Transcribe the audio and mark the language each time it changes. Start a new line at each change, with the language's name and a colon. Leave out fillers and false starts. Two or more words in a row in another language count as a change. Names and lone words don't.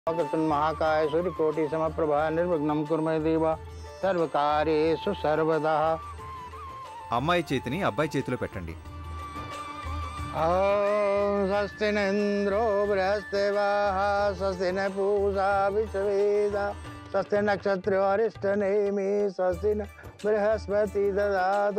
Sanskrit: महाकाय सूर्यकोटि समप्रभा निर्विघ्नं कुरु मे देव सर्वकार्येषु सर्वदा।
Telugu: అమ్మాయి చేతిని అబ్బాయి చేతిలో పెట్టండి.
Sanskrit: ఓం స్వస్తి న ఇంద్రో బృహస్పతివాః స్వస్తి న పూషా విశ్వవేదాః స్వస్తి నక్షత్రో అరిష్టనేమి స్వస్తి న బృహస్పతి దదాతు।